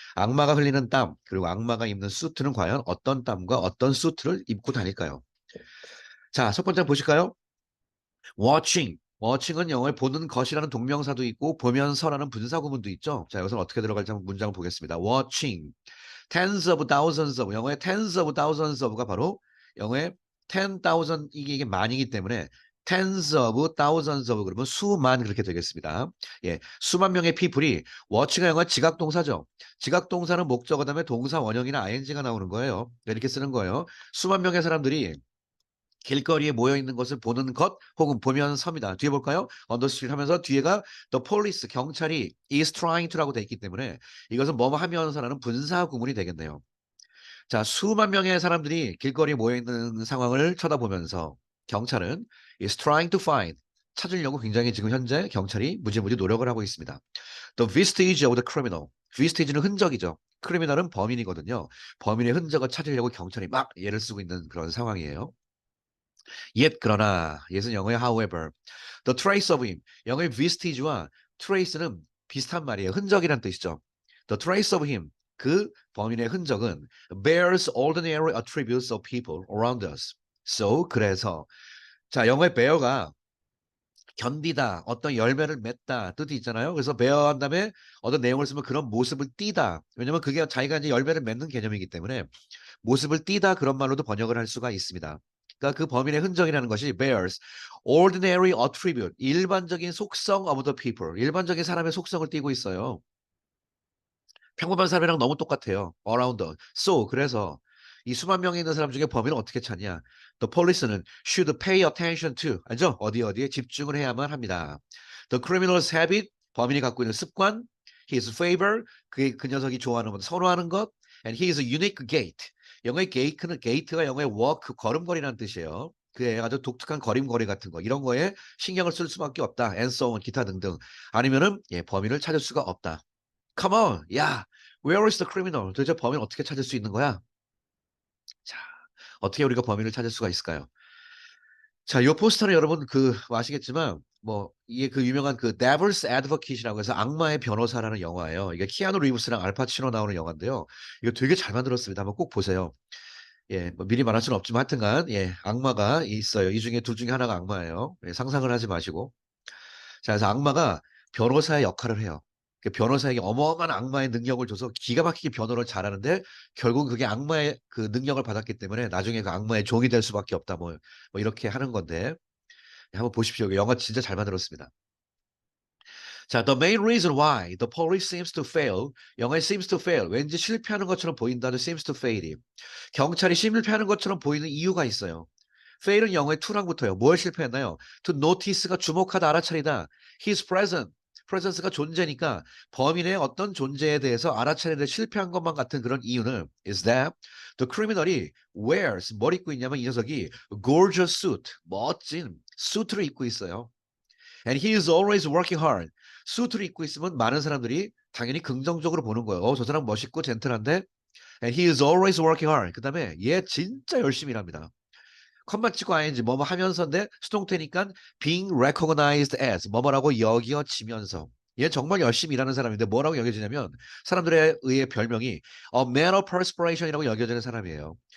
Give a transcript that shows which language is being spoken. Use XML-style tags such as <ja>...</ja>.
<ko>악마가 흘리는 땀, 그리고 악마가 입는 수트는 과연 어떤 땀과 어떤 수트를 입고 다닐까요? 자, 첫 번째 보실까요? watching. watching은 영어에 보는 것이라는 동명사도 있고 보면서라는 분사구문도 있죠. 자, 여기서 어떻게 들어갈지 한번 문장을 보겠습니다.</ko> <en>watching. tens of thousands of 영어의 tens of thousands of가 바로 영어의 10,000</en> <ko>이게 만이기 때문에</ko> <en>tens of thousands of</en> <ko>그러면 수만 그렇게 되겠습니다. 예, 수만 명의 people이 watch가 영어 지각 동사죠. 지각 동사는 목적어 다음에 동사 원형이나 ing가 나오는 거예요. 이렇게 쓰는 거예요. 수만 명의 사람들이 길거리에 모여 있는 것을 보는 것 혹은 보면서입니다. 뒤에 볼까요?</ko> <en>on the street</en> <ko>하면서 뒤에가 the police 경찰이</ko> <en>is trying to</en> <ko>라고 돼 있기 때문에 이것은 뭐뭐 하면서라는 분사 구문이 되겠네요. 자, 수만 명의 사람들이 길거리에 모여 있는 상황을 쳐다보면서 경찰은</ko> <en>is trying to find</en> <ko>찾으려고 굉장히 지금 현재 경찰이 무지무지 노력을 하고 있습니다.</ko> <en>The vestige of the criminal. vestige는</en> <ko>흔적이죠. 크리미널은 범인이거든요. 범인의 흔적을 찾으려고 경찰이 막 애를 쓰고 있는 그런 상황이에요.</ko> <en>Yet</en> <ko>그러나</ko> <en>yet은 영어의 however. The trace of him.</en> <ko>영어의 vestige와 trace는 비슷한 말이에요. 흔적이란 뜻이죠.</ko> <en>The trace of him.</en> <ko>그 범인의 흔적은</ko> <en>bears ordinary attributes of people around us.</en> <ko>So 그래서 자 영어의 bear가 견디다, 어떤 열매를 맺다 뜻이 있잖아요. 그래서 bear 한 다음에 어떤 내용을 쓰면 그런 모습을 띠다. 왜냐면 그게 자기가 이제 열매를 맺는 개념이기 때문에 모습을 띠다 그런 말로도 번역을 할 수가 있습니다. 그러니까 그 범인의 흔적이라는 것이</ko> <en>bears ordinary attribute</en> <ko>일반적인 속성 of the people 일반적인 사람의 속성을 띠고 있어요. 평범한 사람이랑 너무 똑같아요. around so 그래서 이 수만 명이 있는 사람 중에 범인을 어떻게 찾냐?</ko> <en>The police는 should pay attention to</en> <ko>알죠? 어디에 집중을 해야만 합니다.</ko> <en>The criminal's habit</en> <ko>범인이 갖고 있는 습관 his favor 그 녀석이 좋아하는 것 선호하는 것</ko> <en>and his unique gait</en> <ko>영어의 gate가 영어의 walk 걸음걸이라는 뜻이에요. 그의 아주 독특한 걸음걸이 같은 거 이런 거에 신경을 쓸 수밖에 없다. and so on 기타 등등 아니면은 범인을 찾을 수가 없다.</ko> <en>Come on, 야, where is the criminal?</en> <ko>도대체 범인 어떻게 찾을 수 있는 거야? 자, 어떻게 우리가 범인을 찾을 수가 있을까요? 자, 이 포스터는 여러분 아시겠지만 뭐 이게 그 유명한 그 Devil's Advocate이라고 해서 악마의 변호사라는 영화예요. 이게 키아누 리브스랑 알파치노 나오는 영화인데요. 이거 되게 잘 만들었습니다. 한번 꼭 보세요. 예, 뭐 미리 말할 수는 없지만 하여튼간 악마가 있어요. 이 중에 둘 중에 하나가 악마예요. 상상을 하지 마시고. 자, 그래서 악마가 변호사의 역할을 해요. 그 변호사에게 어마어마한 악마의 능력을 줘서 기가 막히게 변호를 잘하는데 결국 그게 악마의 그 능력을 받았기 때문에 나중에 그 악마의 종이 될 수밖에 없다. 뭐 이렇게 하는 건데 한번 보십시오. 영화 진짜 잘 만들었습니다.</ko> <en>자, the main reason why the police seems to fail. 영어의 seems to fail.</en> <ko>왠지 실패하는 것처럼 보인다는 seems to fail이. 경찰이 실패하는 것처럼 보이는 이유가 있어요. fail은 영어의 to랑 붙어요. 뭘 실패했나요? to notice가 주목하다, 알아차리다. his presence가 존재니까 범인의 어떤 존재에 대해서 알아차리는데 실패한 것만 같은 그런 이유는</ko> <en>is that the criminal</en> <ko>이 wears 뭘 입고 있냐면 이 녀석이</ko> <en>gorgeous suit</en> <ko>멋진 수트를 입고 있어요.</ko> <en>And he is always working hard.</en> <ko>수트를 입고 있으면 많은 사람들이 당연히 긍정적으로 보는 거예요. 저 사람 멋있고 젠틀한데</ko> <en>and he is always working hard.</en> <ko>그다음에 얘 진짜 열심히 일합니다. 컴마 찍고 ing 뭐뭐 하면서인데 수동태니까 being recognized as 뭐뭐라고 여겨지면서 얘 정말 열심히 일하는 사람인데 뭐라고 여겨지냐면 사람들에 의해 별명이 a man of perspiration이라고 여겨지는 사람이에요.</ko>